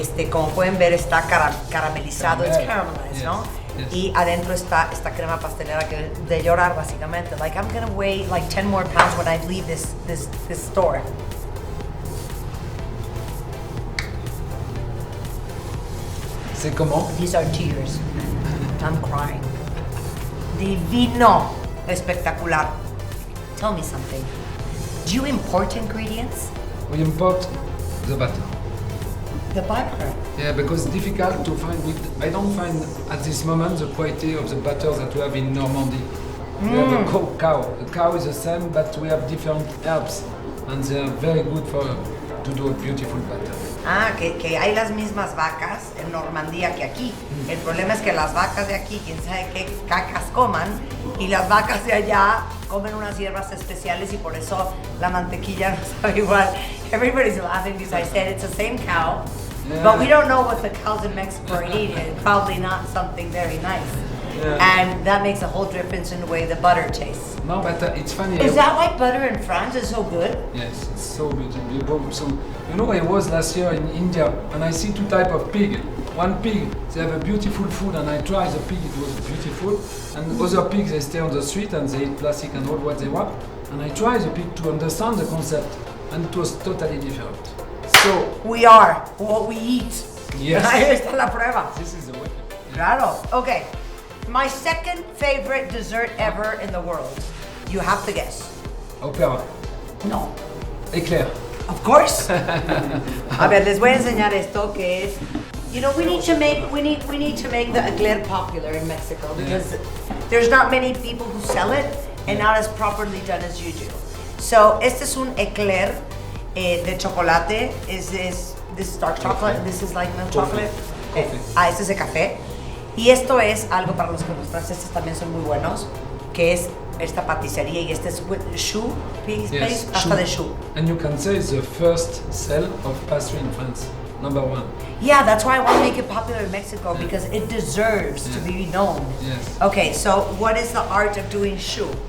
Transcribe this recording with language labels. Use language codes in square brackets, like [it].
[es] Como pueden ver, está caramelizado, [en] it's caramelized, [es] ¿no? [en] Yes. [es] Y adentro está esta crema pastelera que de llorar básicamente. [en] Like I'm gonna weigh like 10 more pounds when I leave this store. [fr] C'est comment? [en] These are tears. I'm crying. [es] Divino. Espectacular. [en] Tell me something. Do you import ingredients? We import the butter. The butter. Yeah, because it's difficult to find. I don't find at this moment the quality of the butter that we have in Normandy. We have a cow. The cow is the same, but we have different herbs, and they are very good to do a beautiful butter. [es] Ah, que hay las mismas vacas en Normandía que aquí. El problema es que las vacas de aquí, quién sabe qué cacas coman, y las vacas de allá comen unas hierbas especiales y por eso la mantequilla no sabe igual. [en] Everybody's laughing because I said it's the same cow, but we don't know what the cows in Mexico are eating. Probably not something very nice. Yeah. And that makes a whole difference in the way the butter tastes. No, but it's funny. Is that why butter in France is so good? Yes, it's so beautiful. So, you know, I was last year in India and I see two types of pig. One pig, they have a beautiful food and I tried the pig, it was beautiful. And other pigs, they stay on the street and they eat plastic and all what they want. And I tried the pig to understand the concept and it was totally different. So, we are what we eat. Yes. [es] Ahí está la prueba. [en] This is the way. [es] Claro. Okay. [en] My second favorite dessert ever in the world. You have to guess. Opera. No. Éclair. Of course. [es] A ver, les voy a enseñar esto que es. [en] You know, we need to make the eclair popular in Mexico because there's not many people who sell it and not as properly done as you do. [es] So, este es un eclair de chocolate. [en] This is dark chocolate. This is like milk chocolate. [es] Este es de café. Y esto es algo para los que los franceses también son muy buenos, que es esta paticería y este es choux, pasta de choux. [en] And you can say it's the first sale of pastry in France, number one. Yeah, that's why I want to make it popular in Mexico because it deserves to be known. Yes. Okay, so what is the art of doing choux?